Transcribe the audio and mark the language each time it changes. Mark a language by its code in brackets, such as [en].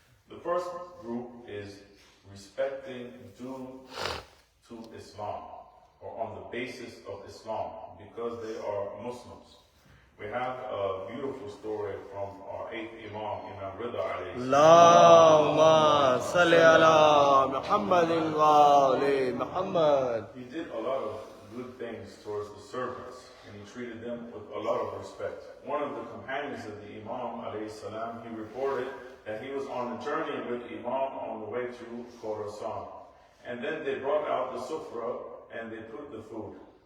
[en] The first group is respecting due to Islam, or on the basis of Islam, because they are Muslims. We have a beautiful story from our 8th Imam, Imam Rida alayhi salam. [ar] اللهم صل على محمد وآل محمد. [en] He did a lot of good things towards the servants, and he treated them with a lot of respect. One of the companions of the Imam alayhi salam, he reported that he was on a journey with Imam on the way to Khorasan. And then they brought out the sufra and they put the food.